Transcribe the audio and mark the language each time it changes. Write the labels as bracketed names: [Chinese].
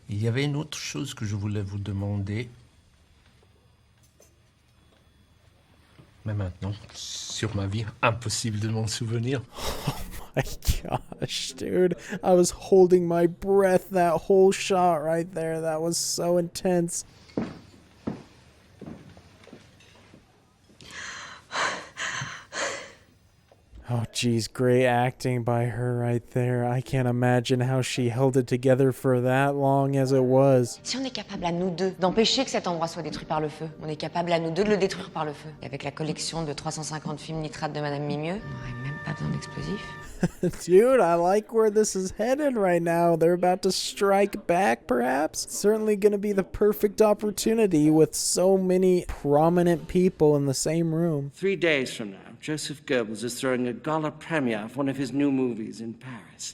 [French] Il y avait une autre chose que je voulais vous demander. Mais maintenant, sur ma vie, impossible de m'en souvenir. [English] My gosh, dude. I was holding my breath that whole shot right there. That was so intense. Oh, geez, great acting by her right there. I can't imagine how she held it together for that long as it was. [French] Si on est capable à nous deux d'empêcher que cet endroit soit détruit par le feu, on est capable à nous deux de le détruire par le feu. Et avec la collection de 350 films nitrates de Madame Mimieux, on n'aurait même pas besoin d'explosifs. [English] Dude, I like where this is headed right now. They're about to strike back, perhaps? Certainly going to be the perfect opportunity with so many prominent people in the same room. 3 days from now, Joseph Goebbels is throwing a gala premiere of one of his new movies in Paris.